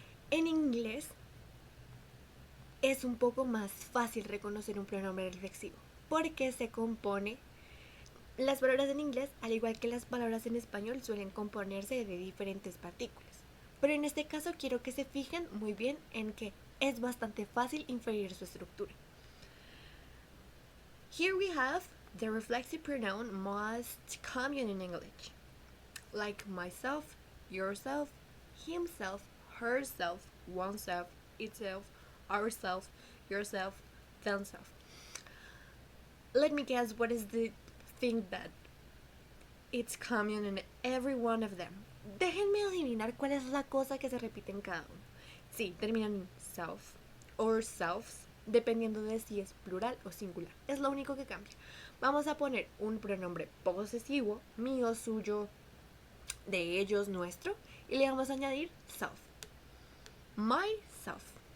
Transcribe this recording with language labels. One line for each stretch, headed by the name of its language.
Spanish: En inglés es un poco más fácil reconocer un pronombre reflexivo porque se compone. Las palabras en inglés, al igual que las palabras en español, suelen componerse de diferentes partículas. Pero en este caso quiero que se fijen muy bien en que es bastante fácil inferir su estructura.
English: Here we have the reflexive pronoun most common in English, like myself, yourself, himself, herself, oneself, itself, ourself, yourself, themself. Let me guess what is the thing that it's common in every one of them.
Spanish: Déjenme adivinar cuál es la cosa que se repite en cada uno. Sí, terminan en self or selves, dependiendo de si es plural o singular. Es lo único que cambia. Vamos a poner un pronombre posesivo, mío, suyo, de ellos, nuestro, y le vamos a añadir self. Myself.